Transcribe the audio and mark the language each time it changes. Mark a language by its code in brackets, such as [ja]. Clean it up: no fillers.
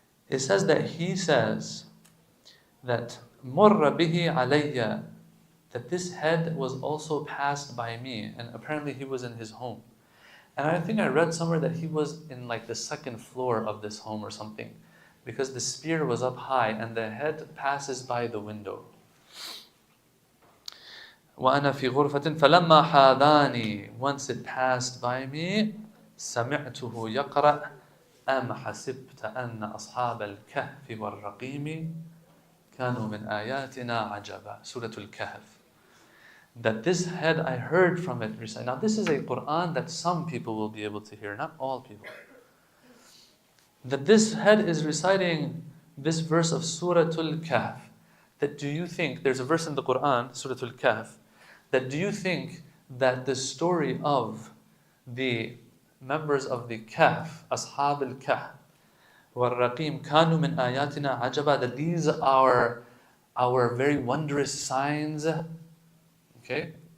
[en] It says that he says that [ar] مُرَّ بِهِ عَلَيَّ, [en] that this head was also passed by me, and apparently he was in his home. And I think I read somewhere that he was in like the second floor of this home or something, because the spear was up high and the head passes by the window. [ar] وَأَنَا فِي غُرْفَةٍ فَلَمَّا حَاذَانِي, [en] once it passed by me, [ar] سَمِعْتُهُ يَقْرَأْ أَمْ حَسِبْتَ أَنَّ أَصْحَابَ الْكَهْفِ وَالرَّقِيمِ كَانُوا مِنْ آيَاتِنَا عَجَبًا. [en] Surah Al-Kahf. That this head, I heard from it recite. Now this is a Quran that some people will be able to hear, not all people. That this head is reciting this verse of Surah Al-Kahf. That do you think, there's a verse in the Quran, Surah Al-Kahf, that do you think that the story of the members of the Kahf, Ashab al-Kahf, [ar] وَالرَّقِيمِ كَانُوا مِنْ آيَاتِنَا عَجَبًا, [en] that these are our very wondrous signs. Okay?